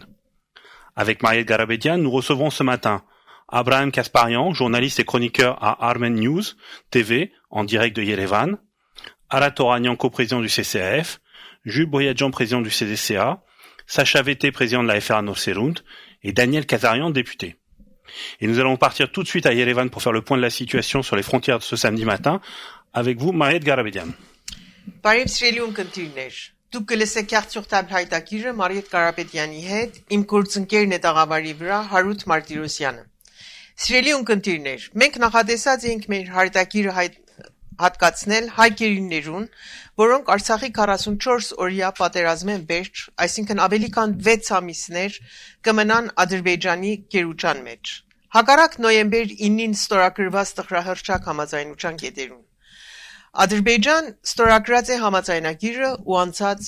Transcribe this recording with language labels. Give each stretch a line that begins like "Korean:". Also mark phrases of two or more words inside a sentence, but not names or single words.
French: Avec Mariette Garabedian, nous recevons ce matin Abraham Kasparian, journaliste et chroniqueur à Armen News TV, en direct de Yerevan, Arat Oranian, coprésident du CCAF, Jules Boyadjian, président du CDCA, Sacha Vété, président de la FRA Norserund, et Daniel Kazarian, député. Et nous allons partir tout de suite à Yerevan pour faire le point de la situation sur les frontières de ce samedi matin. Avec vous, Mariette Garabedian.
Armenian: Բարև սիրելի ունկնդիրներ, դուք կլսեք Cartes sur table հայտակիրը Մարիետ Կարապետյանի հետ, իմ գործընկերն է տաղավարի վրա Հարութ Մարտիրոսյանը։ Սիրելի ունկնդիրներ, մենք նախատեսած ենք մեր հայտակիրը հատկացնել հայ գերիներուն, որոնք Արցախի 44 օրյա պատերազմեն վերջ, այսինքն ավելի քան 6 ամիսներ կմնան Ադրբեջանի գերուժան մեջ։ Հակառակ նոյեմբեր 9-ին ստորագրված տխրահռչակ համաձայնության կետերուն։ Ադրբեջան ստորագրած է համաձայնագիրը ու անցած